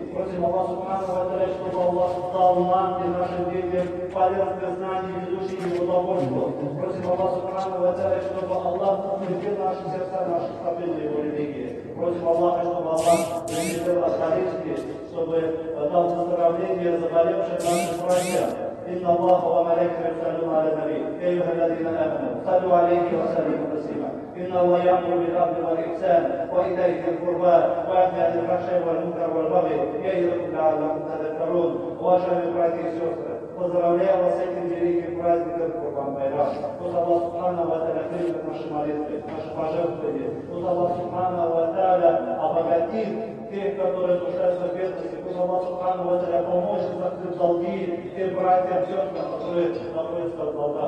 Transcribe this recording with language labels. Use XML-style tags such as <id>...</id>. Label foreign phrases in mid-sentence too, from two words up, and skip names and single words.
<ru>Просим Аллах</ru> <ar>سبحانه وتعالى,</ar> <ru>чтобы Аллах дал нам и нашим детям полезные знания, ведущие его удовольствию. Просим Аллах</ru> <ar>سبحانه وتعالى,</ar> <ru>чтобы Аллах укрепил наши сердца, наши стопы на его религии. Просим Аллаха, чтобы Аллах принесел Астарийский, чтобы дал выздоровление заболевшим нашим братьям.</ru> <ar>إن الله وملائكته يصلون على النبي يا أيها الذين آمنوا صلوا عليه وسلموا تسليما إن الله يأمر بالعدل والإحسان وإيتاء ذي القربى وينهى عن الفحشاء والمنكر والبغي يعظكم لعلكم تذكرون.</ar> <ru>Уважаемые братья и сестры, поздравляю вас с этим великим праздником Курбан-Байрам. Пусть Аллах</ru> <ar>سبحانه وتعالى</ar> <ru>примет наши молитвы, наши пожертвования. Пусть Аллах</ru> <ar>سبحانه وتعالى</ar> <ru>обогатит тех, которые нуждаются в бедности. Пусть Аллах</ru> <ar>سبحانه وتعالى</ar> <ru>поможет закрыть долги тем братьям, сестрам, которые находятся в долгах.</ru>